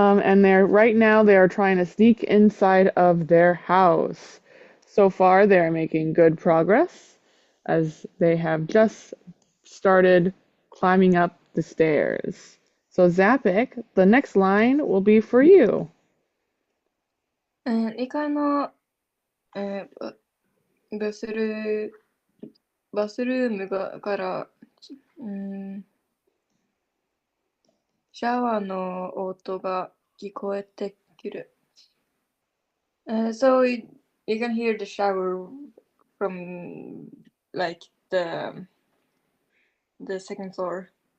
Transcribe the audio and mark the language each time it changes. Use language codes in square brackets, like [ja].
[en] And they're right now they are trying to sneak inside of their house. So far, they're making good progress as they have just started climbing up the stairs. So Zapik, the next line will be for you. [ja] 2階の、バスルバスルームから、シャワーの音が聞こえてくる。 [en] So you can hear the shower from like the second floor